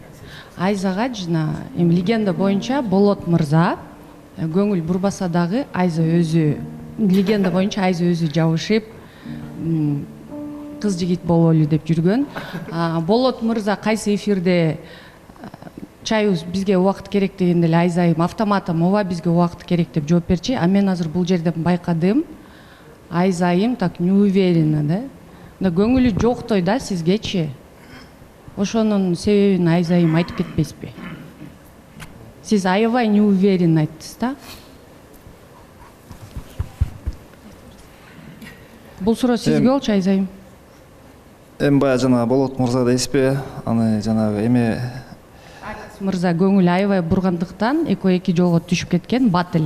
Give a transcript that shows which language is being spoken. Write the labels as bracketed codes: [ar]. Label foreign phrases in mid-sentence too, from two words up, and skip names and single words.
[ky] Айзага жана эми легенда боюнча Болот мырза көңүл бурбаса дагы Айза өзү, легенда боюнча Айза өзү жабышып кыз жигит бололу деп жүргөн. Болот мырза кайсы эфирде чайыбыз бизге убакыт керек дегенде эле Айзайым автоматом ооба бизге убакыт керек деп жооп берчи. А мен азыр бул жерден байкадым, Айзайым [ru] так не уверена, [ky] да? Да көңүлү жоктой да сизгечи. Ошонун себебин Айзайым айтып кетпеспи? Сиз аябай [ru] не уверен [ky] айттыңыз да? Бул суроо сизге болчу, Айзайым. Эми баягы жана Болот мырза дейсизби? Аны жанагы эме мырза көңүл аябай бургандыктан экөө эки жолго түшүп кеткен бат эле.